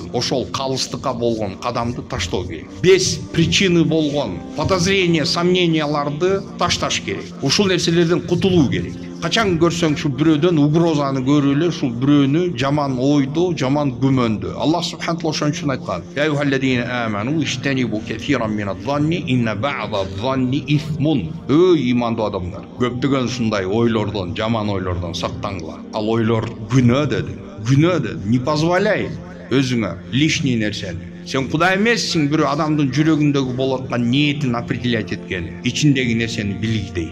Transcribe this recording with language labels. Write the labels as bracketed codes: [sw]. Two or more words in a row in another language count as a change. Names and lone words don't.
[ky] Ошол калыстыкка болгон кадамды таштоо керек. [ru] Без причины [ky] болгон подозрение, сомненияларды ташташ керек. Ушул нерселерден кутулуу керек. Качан көрсөң шу бирөөдөн угрозаны көрүп эле, ушул бирөөнү жаман ойду, жаман күмөндү. [ar] الله سبحانه و [ky] ошон үчүн айткан: [ar] "يا أيها الذين آمنوا اجتنبوا كثيرا من الظن إن بعض الظن إثم." [ky] Эй имандуу адамдар, көптөгөн ушундай ойлордон, жаман ойлордон сактангыла. Ал ойлор күнөө деди. Күнөө деди. [ru] Не позволяй [ky] өзүңө лишний нерсени. Сен Кудай эмессиң, бирөө адамдын жүрөгүндөгү болуп аткан ниетин определять эткени, ичиндеги нерсени билгидей.